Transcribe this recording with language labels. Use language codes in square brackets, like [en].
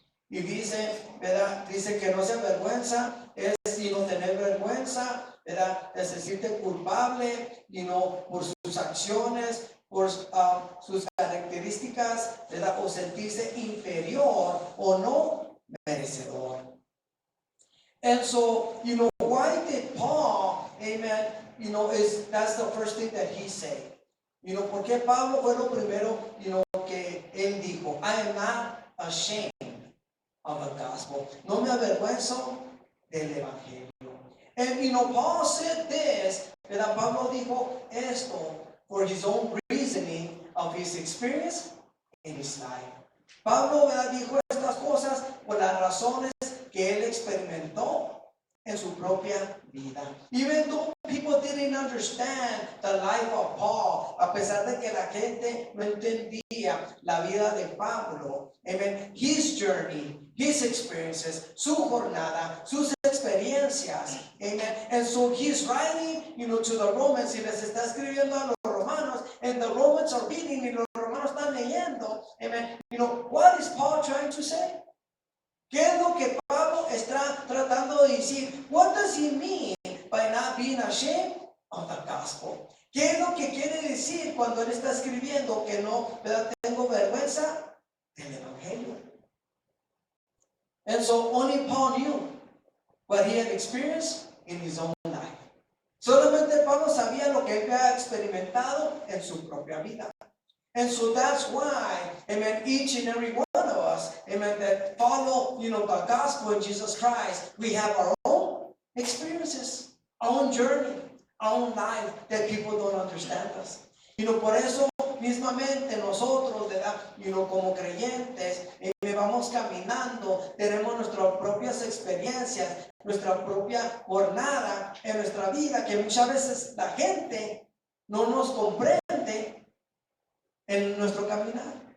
[es] Y dice, ¿verdad?, dice que no se avergüenza, es tener vergüenza, ¿verdad?, de sentirte culpable, por sus acciones, por sus características, ¿verdad?, o sentirse inferior o no merecedor. [en] And so, why did Paul, amen, that's the first thing that he said. [es] ¿Por qué Pablo fue lo primero, que él dijo? [en] I am not ashamed of the gospel. [es] No me avergüenzo del evangelio. [en] And, Paul said this, [es] ¿verdad? Pablo dijo esto [en] for his own reasoning of his experience in his life. [es] Pablo, ¿verdad?, dijo estas cosas por las razones que él experimentó en su propia vida. [en] Even though people didn't understand the life of Paul, [es] a pesar de que la gente no entendía la vida de Pablo, amen, [en] his journey, his experiences, [es] su jornada, sus experiencias, amen. [en] And so he's writing, to the Romans, [es] y les está escribiendo a los romanos, [en] and the Romans are reading, [es] y los romanos están leyendo, [en] amen. What is Paul trying to say? [es] ¿Qué es lo que Pablo está tratando de decir? [en] What does he mean by not being ashamed of the gospel? [es] ¿Qué es lo que quiere decir cuando él está escribiendo que no, ¿verdad?, tengo vergüenza del evangelio? [en] And so only Paul knew what he had experienced in his own life. [es] Solamente Pablo sabía lo que él había experimentado en su propia vida. [en] And so that's why, amen, each and every one of us, amen, that follow, the gospel in Jesus Christ, we have our own experiences, our own journey, our own life that people don't understand us. [es] Por eso mismamente nosotros, ¿verdad?, como creyentes, vamos caminando, tenemos nuestras propias experiencias, nuestra propia jornada en nuestra vida, que muchas veces la gente no nos comprende en nuestro caminar.